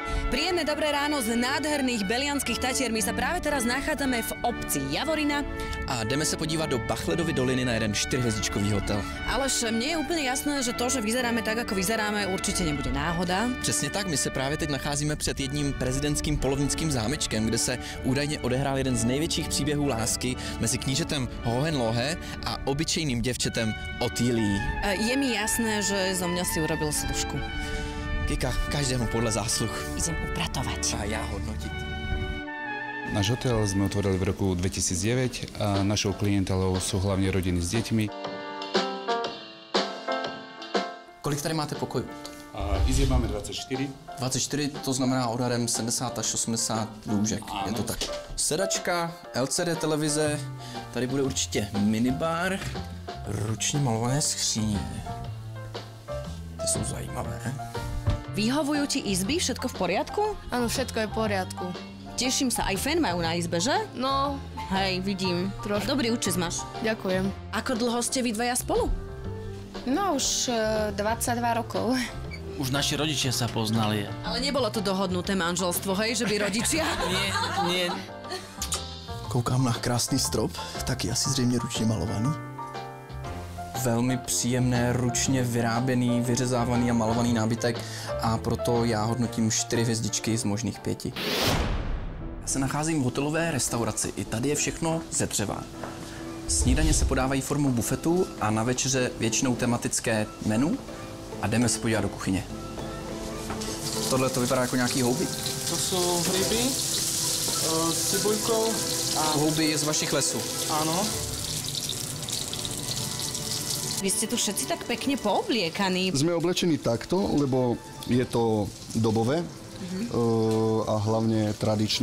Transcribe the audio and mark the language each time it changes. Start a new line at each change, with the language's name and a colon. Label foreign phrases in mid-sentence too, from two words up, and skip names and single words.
Slovak: Príjemné dobré ráno z nádherných Belianských Tatier. My sa práve teraz nachádzame v obci Javorina.
Czech: A jdeme se podívat do Bachledovy doliny na jeden 4hvězdičkový hotel. Alež mně je úplně jasné, že to, že
Slovak: vyzeráme tak, ako vyzeráme,
Czech: určitě nebude náhoda. Přesně tak, my se právě teď nacházíme před jedním prezidentským polovnickým zámečkem, kde se údajně odehrál jeden z největších příběhů lásky mezi knížetem Hohenlohe a obyčejným děvčetem Otýlií.
Slovak: Je mi jasné, že zo mňa si urobil služku.
Czech: Kika, každému podle zásluh.
Slovak: Idem upratovať.
Czech: A já hodnotit.
Slovak: Náš hotel sme otvorili v roku 2009 a našou klientelou sú hlavne rodiny s deťmi.
Czech: Kolik tady máte pokojů?
Slovak: Izieb máme 24.
Czech: 24, to znamená odhadem 70 až 80 lůžek, je to tak. Sedačka, LCD televize, tady bude určitě minibar, ručně malované skříně. Ty jsou zajímavé.
Slovak: Vyhovujú ti izby? Všetko v poriadku? Áno, všetko je v poriadku. Teším sa, aj fén majú na izbe, že? No, Hej, vidím. Trošku. Dobrý účes máš. ďakujem. Ako dlho ste vy dvaja spolu? No už 22 rokov. Už naši rodičia sa poznali. Ale nebolo to dohodnuté manželstvo, hej, že by rodičia? Nie.
Czech: Koukám na krásný strop, taky asi zřejmě ručně malovaný. Velmi příjemné, ručně vyráběný, vyřezávaný a malovaný nábytek a proto já hodnotím 4 hvězdičky z možných 5. Já se nacházím v hotelové restauraci. I tady je všechno ze dřeva. Snídaně se podávají formou bufetu a na večeře většinou tematické menu a jdeme se podívat do kuchyně. Tohle to vypadá jako nějaký houby.
Slovak: To sú hryby s cibuľkou a
Czech: Houby je z vašich lesů.
Slovak: áno. Vy ste tu všetci tak pekne poobliekaní. Sme oblečení takto, lebo je to dobové a hlavne tradičné.